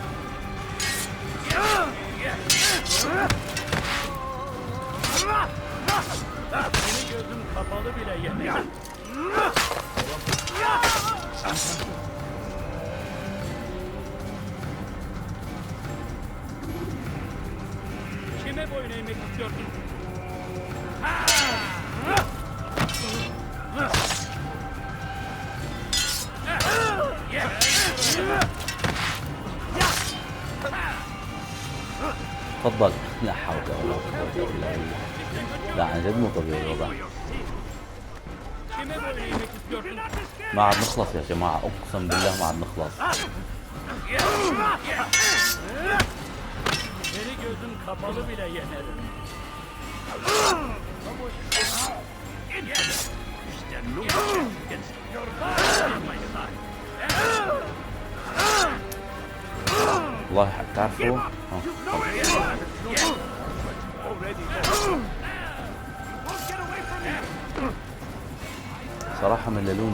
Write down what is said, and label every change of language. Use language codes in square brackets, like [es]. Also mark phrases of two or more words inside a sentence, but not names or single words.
[tr] Senin gözün kapalı bile yener. Kime boyun eğmek istiyorsun? [ar] تفضل. لا حول ولا قوة إلا بالله. لا عن جد مو طبيعي الوضع. [tr] Kime boyun eğmek istiyorsun? [ar] ما عاد نخلص يا جماعة، أقسم بالله ما عاد نخلص. [tr] Seni gözün kapalı bile yenerim. [ar] والله تعرفوا صراحة مللوني.